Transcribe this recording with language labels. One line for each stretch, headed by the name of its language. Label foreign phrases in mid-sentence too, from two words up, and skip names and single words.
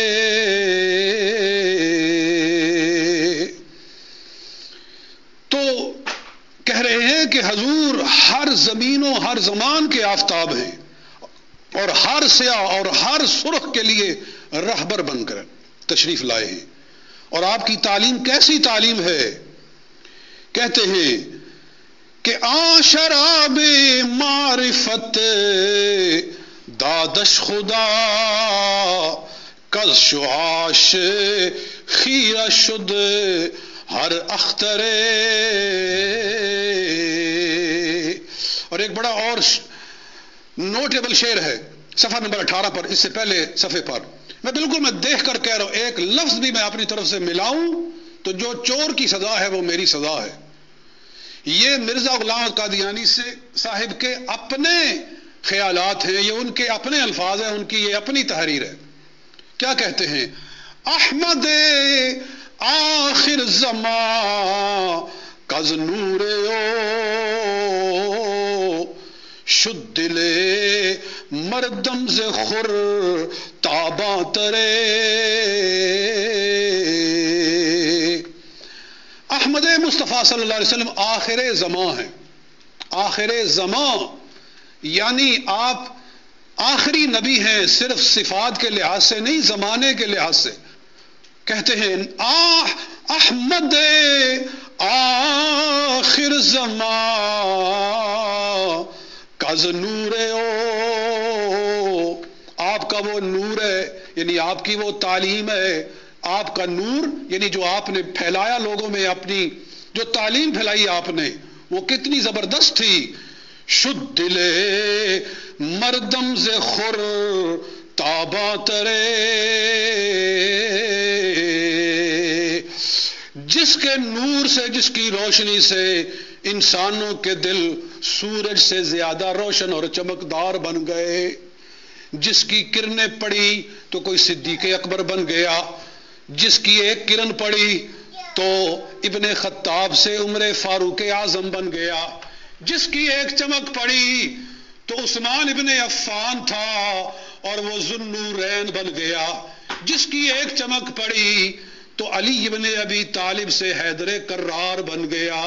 Urdu: تو کہہ رہے ہیں کہ حضور ہر زمین و ہر زمان کے آفتاب ہیں، اور ہر سیاہ اور ہر سرخ کے لیے رہبر بن کر تشریف لائے ہیں. اور آپ کی تعلیم کیسی تعلیم ہے؟ کہتے ہیں کہ
Persian: شراب معرفت دادش خدا کز شعاش خیرہ شد ہر اختر.
Urdu: اور ایک بڑا اور نوٹیبل شعر ہے صفحہ نمبر 18 پر، اس سے پہلے صفحے پر میں دیکھ کر کہہ رہا ہوں، ایک لفظ بھی میں اپنی طرف سے ملاؤں تو جو چور کی سزا ہے وہ میری سزا ہے. یہ مرزا غلام قادیانی سے صاحب کے اپنے خیالات ہیں، یہ ان کے اپنے الفاظ ہیں، ان کی یہ اپنی تحریر ہے. کیا کہتے ہیں؟
Persian: احمد آخر زمان کز نور او شد دل مردم ز خور تاباں ترے.
Urdu: احمد مصطفیٰ صلی اللہ علیہ وسلم آخر زمان ہیں. آخر زمان یعنی آپ آخری نبی ہیں، صرف صفات کے لحاظ سے نہیں، زمانے کے لحاظ سے. کہتے ہیں
Persian: احمد آخر زمان کز نور او،
Urdu: آپ کا وہ نور ہے، یعنی آپ کی وہ تعلیم ہے، آپ کا نور یعنی جو آپ نے پھیلایا لوگوں میں، اپنی جو تعلیم پھیلائی آپ نے، وہ کتنی زبردست تھی.
Persian: شد دل مردم ز خور تاباں ترے،
Urdu: جس کے نور سے، جس کی روشنی سے انسانوں کے دل سورج سے زیادہ روشن اور چمکدار بن گئے. جس کی کرنیں پڑی تو کوئی صدیق اکبر بن گیا، جس کی ایک کرن پڑی تو ابن خطاب سے عمر فاروق اعظم بن گیا، جس کی ایک چمک پڑی تو عثمان ابن عفان تھا اور وہ ذوالنورین بن گیا، جس کی ایک چمک پڑی تو علی ابن ابی طالب سے حیدر کرار بن گیا.